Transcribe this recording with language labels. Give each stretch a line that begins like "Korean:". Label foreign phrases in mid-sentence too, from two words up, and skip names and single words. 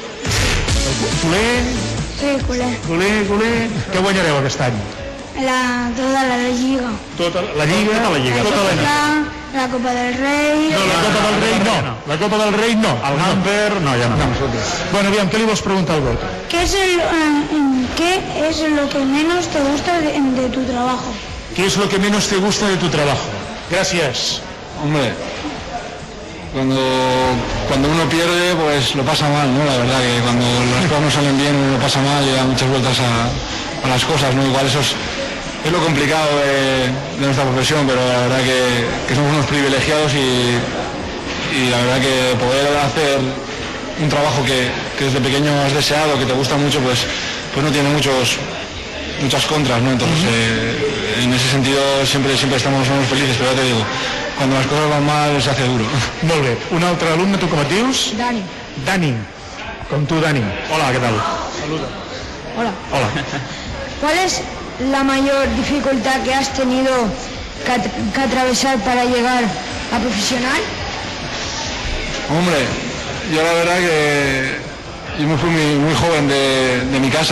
Catalan: Culer? Sí, culer. Què guanyareu aquest any?
Spanish: Toda la Lliga.
Catalan: Tota la Lliga? La Copa del Rei. No, la Copa del Rei no. La Copa del Rei no. El Gamper, no, ja no. Bueno, aviam, què li vols preguntar al Gorka?
Spanish: ¿Qué es lo que menos te gusta de tu trabajo? ¿Qué es lo que menos te gusta de tu trabajo? Gracias. Hombre, cuando uno pierde, pues lo pasa mal, ¿no? La verdad que cuando las cosas no salen bien uno lo pasa mal y da muchas vueltas a las cosas, ¿no? Igual eso es lo complicado de nuestra profesión, pero la verdad que somos unos privilegiados y la verdad que poder hacer un trabajo que desde pequeño has deseado, que te gusta mucho, pues no tiene muchas contras, ¿no? Entonces, en ese sentido siempre estamos felices, però ja te digo, cuando las cosas van mal se hace duro.
Catalan: Molt bé. Un altre alumne, tu com et dius? Dani. Com tu, Dani.
Spanish: Hola, ¿qué tal?
Catalan: Saluda.
Spanish: Hola. ¿Cuál es la mayor dificultad que has tenido que atravesar para llegar a profesional? Hombre, yo la verdad que yo me fui muy joven de mi casa.